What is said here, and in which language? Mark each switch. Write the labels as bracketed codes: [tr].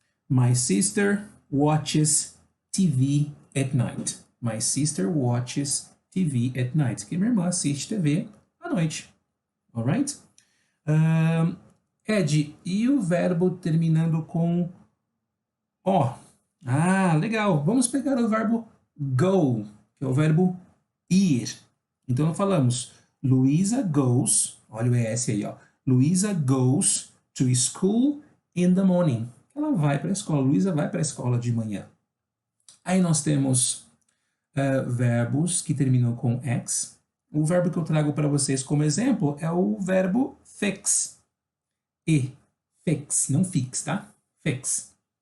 [en] My sister watches TV at night. My sister watches TV at night. [pt] Que minha irmã assiste TV à noite. [en] Alright? [pt] Ed, e o verbo terminando com O? Ah, legal. Vamos pegar o verbo go, que é o verbo ir. Então, falamos [en] Luisa goes, [pt] olha o ES aí, ó. [en] Luisa goes to school in the morning. [pt] Ela vai para a escola. Luisa vai para a escola de manhã. Aí nós temos verbos que terminam com X. O verbo que eu trago para vocês como exemplo é o verbo fix. Fix, não fix, tá? Fix.